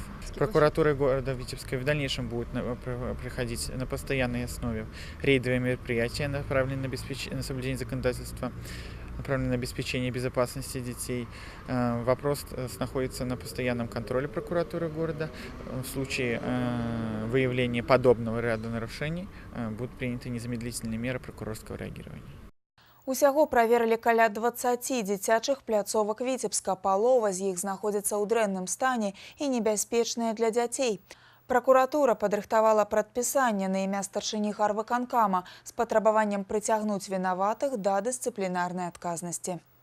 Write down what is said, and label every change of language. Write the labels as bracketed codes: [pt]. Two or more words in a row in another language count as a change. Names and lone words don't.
[ru] Прокуратура города Витебска в дальнейшем будет проходить на постоянной основе рейдовые мероприятия, направленные на соблюдение законодательства, направленные на обеспечение безопасности детей. Вопрос находится на постоянном контроле прокуратуры города. В случае выявления подобного ряда нарушений будут приняты незамедлительные меры прокурорского реагирования. [be] Усяго праверылі каля 20 дзіцячых пляцовак Віцебска. Палова з іх знаходзіцца ў дрэнным стане і небяспечныя для дзяцей. Прокуратура падрыхтавала прадпісанне на імя старшыні гарвыканкама з патрабаваннем прыцягнуць вінаватых да дысцыплінарнай адказнасці.